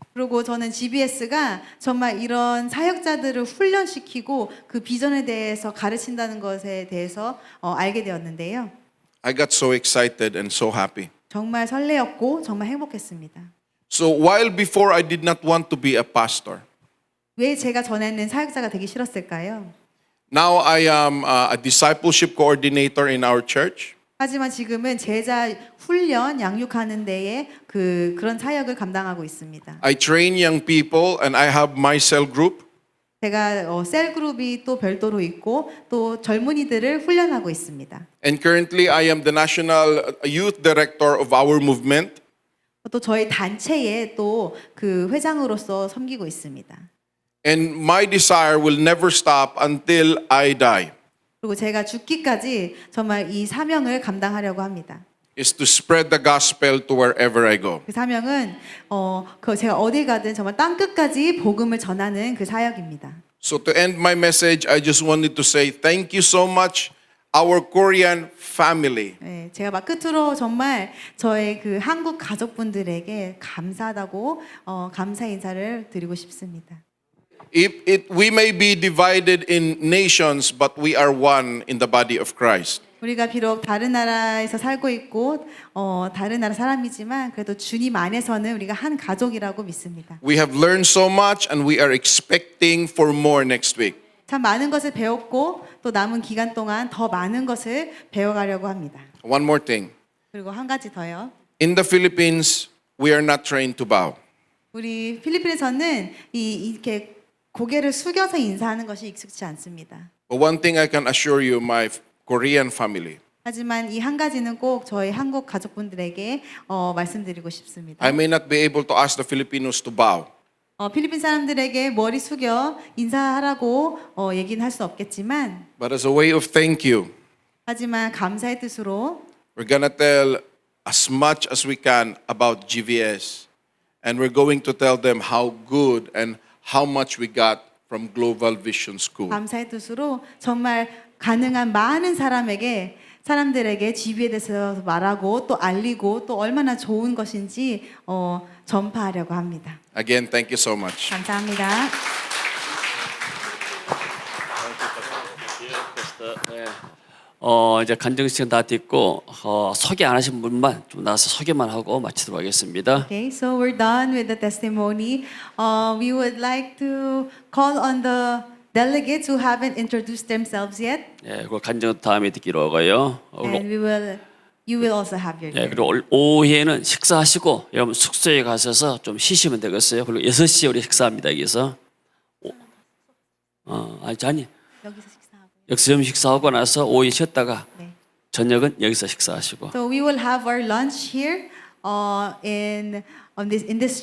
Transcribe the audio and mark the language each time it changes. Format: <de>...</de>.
<ko>그리고 저는 GBS가 정말 이런 사역자들을 훈련시키고 그 비전에 대해서 가르친다는 것에 대해서 알게 되었는데요.</ko> <en>I got so excited and so happy.</en> <ko>정말 설레었고 정말 행복했습니다.</ko> <en>So while before I did not want to be a pastor,</en> <ko>왜 제가 전에는 사역자가 되기 싫었을까요?</ko> <en>now I am a discipleship coordinator in our church.</en> <ko>하지만 지금은 제자 훈련 양육하는 데에 그런 사역을 감당하고 있습니다.</ko> <en>I train young people and I have my cell group.</en> <ko>제가 셀 그룹이 또 별도로 있고 또 젊은이들을 훈련하고 있습니다.</ko> <en>And currently I am the national youth director of our movement.</en> <ko>또 저희 단체에 또 그 회장으로서 섬기고 있습니다.</ko> <en>And my desire will never stop until I die.</en> <ko>그리고 제가 죽기까지 정말 이 사명을 감당하려고 합니다.</ko> <en>Is to spread the gospel to wherever I go.</en> <ko>그 사명은 제가 어디 가든 정말 땅 끝까지 복음을 전하는 그 사역입니다.</ko> <en>So to end my message, I just wanted to say thank you so much, our Korean family.</en> <ko>네, 제가 막 끝으로 정말 저의 그 한국 가족분들에게 감사하다고 감사 인사를 드리고 싶습니다.</ko> <en>We may be divided in nations, but we are one in the body of Christ.</en> <ko>우리가 비록 다른 나라에서 살고 있고 다른 나라 사람이지만 그래도 주님 안에서는 우리가 한 가족이라고 믿습니다.</ko> <en>We have learned so much and we are expecting for more next week.</en> <ko>참 많은 것을 배웠고 또 남은 기간 동안 더 많은 것을 배워가려고 합니다.</ko> <en>One more thing.</en> <ko>그리고 한 가지 더요.</ko> <en>In the Philippines, we are not trained to bow.</en> <ko>우리 필리핀에서는 이렇게 고개를 숙여서 인사하는 것이 익숙치 않습니다.</ko> <en>But one thing I can assure you, my Korean family,</en> <ko>하지만 이 한 가지는 꼭 저희 한국 가족분들에게 말씀드리고 싶습니다.</ko> <en>I may not be able to ask the Filipinos to bow.</en> <ko>필리핀 사람들에게 머리 숙여 인사하라고 얘기는 할 수 없겠지만</ko> <en>But as a way of thank you,</en> <ko>하지만 감사의 뜻으로</ko> <en>we're gonna tell as much as we can about GVS. And we're going to tell them how good and how much we got from Global Vision School.</en> <ko>감사의 뜻으로 정말 가능한 많은 사람들에게 GB에 대해서 말하고 또 알리고 또 얼마나 좋은 것인지 전파하려고 합니다.</ko> <en>Again, thank you so much.</en> <ko>감사합니다. 이제 간증 시간 다 됐고 소개 안 하신 분만 좀 나와서 소개만 하고 마치도록 하겠습니다.</ko> <en>Okay, so we're done with the testimony. We would like to call on the delegates who haven't introduced themselves yet.</en> <ko>예, 그 간증 다음에 듣기로 하고요.</ko> <en>And you will also have your</en> <ko>예, 그리고 오후에는 식사하시고 여러분 숙소에 가셔서 좀 쉬시면 되겠어요. 그리고 6시에 우리 식사합니다. 여기서. 아니. 여기서 식사하고. 여기서 좀 식사하고 나서 오후에 쉬었다가 네. 저녁은 여기서 식사하시고.</ko> <en>So we will have our lunch here in this church.</en>